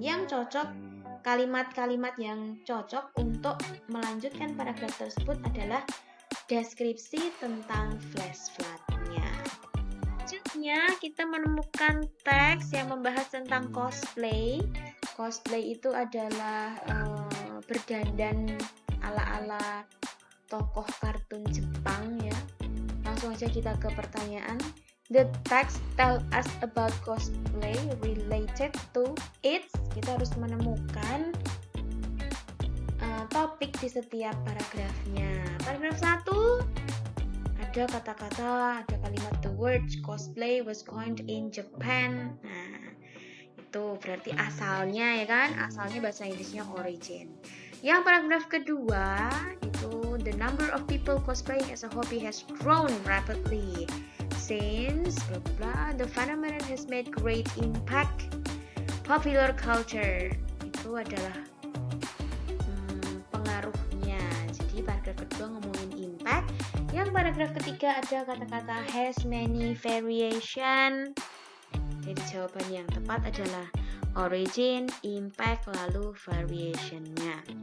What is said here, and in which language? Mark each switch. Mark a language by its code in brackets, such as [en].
[id] Yang cocok, kalimat-kalimat yang cocok untuk melanjutkan paragraf tersebut adalah deskripsi tentang flash flood-nya. Selanjutnya kita menemukan teks yang membahas tentang cosplay. Cosplay itu adalah berdandan ala-ala tokoh kartun Jepang ya. Langsung aja kita ke pertanyaan. [en] The text tell us about cosplay related to it. [id] Kita harus menemukan topik di setiap paragrafnya. Paragraf 1 ada kata-kata, ada kalimat [en] the word cosplay was coined in Japan. [id] Nah, itu berarti asalnya ya kan? Asalnya bahasa Inggrisnya origin. Yang paragraf kedua itu [en] the number of people cosplaying as a hobby has grown rapidly since blah blah the phenomenon has made great impact popular culture. [id] Itu adalah pengaruhnya. Jadi paragraf kedua ngomongin impact. Yang paragraf ketiga ada kata-kata [en] has many variation. [id] Jadi jawaban yang tepat adalah origin, impact, lalu variation-nya.